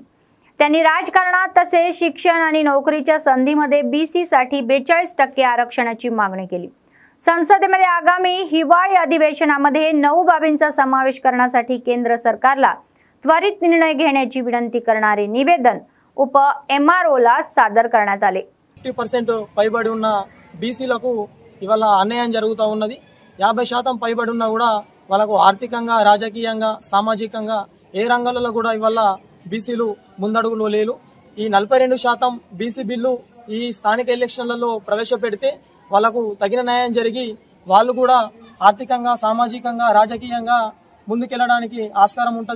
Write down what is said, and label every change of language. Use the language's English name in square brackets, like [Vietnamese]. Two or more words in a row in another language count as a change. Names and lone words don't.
[Marathi] त्यांनी राजकारणात तसेच शिक्षण आणि नोकरीच्या संधीमध्ये बीसी साठी 42% आरक्षणाची मागणी केली. संसदेमध्ये आगामी हिवाळी अधिवेशनामध्ये 9 बाबींचा समावेश करण्यासाठी केंद्र सरकारला त्वरित निर्णय घेण्याची विनंती करणारे निवेदन उप एमआरओला सादर करण्यात आले. [Telugu] 50% పైబడి ఉన్న బీసీలకు ఇవాళ అన్యాయం జరుగుతూ ఉన్నది. 50% పైబడి ఉన్నా కూడా వాళ్ళకు ఆర్థికంగా రాజకీయంగా సామాజికంగా ఏ రంగాలలో కూడా ఇవాళ బీసీలు ముందడుగులో లేరు. ఈ 42% బీసీ బిల్లు ఈ స్థానిక ఎలక్షన్లలో ప్రవేశపెడితే వాళ్ళకు తగిన న్యాయం జరిగి వాళ్ళు కూడా ఆర్థికంగా సామాజికంగా రాజకీయంగా ముందుకెళ్ళడానికి ఆస్కారం ఉంటుంది.